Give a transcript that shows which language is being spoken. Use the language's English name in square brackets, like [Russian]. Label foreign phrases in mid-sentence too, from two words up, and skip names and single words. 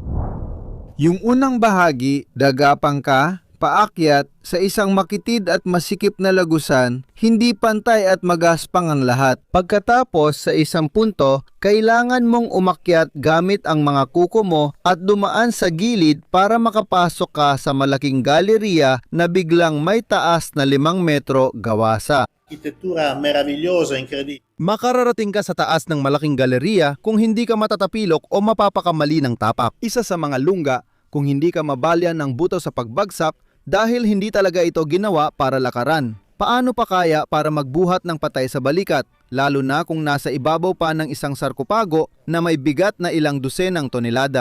[Filipino] Yung unang bahagi, dagapang ka, paakyat, sa isang makitid at masikip na lagusan, hindi pantay at magaspang ang lahat. Pagkatapos sa isang punto, kailangan mong umakyat gamit ang mga kuko mo at dumaan sa gilid para makapasok ka sa malaking galeriya na biglang may taas na 5 metro gawasa. [Italian] Architettura meravigliosa, incredibile. [Filipino] Makararating ka sa taas ng malaking galeriya kung hindi ka matatapilok o mapapakamali ng tapak. Isa sa mga lungga kung hindi ka mabalyan ng buto sa pagbagsak dahil hindi talaga ito ginawa para lakaran. Paano pa kaya para magbuhat ng patay sa balikat, lalo na kung nasa ibabaw pa ng isang sarkopago na may bigat na ilang dosenang tonelada?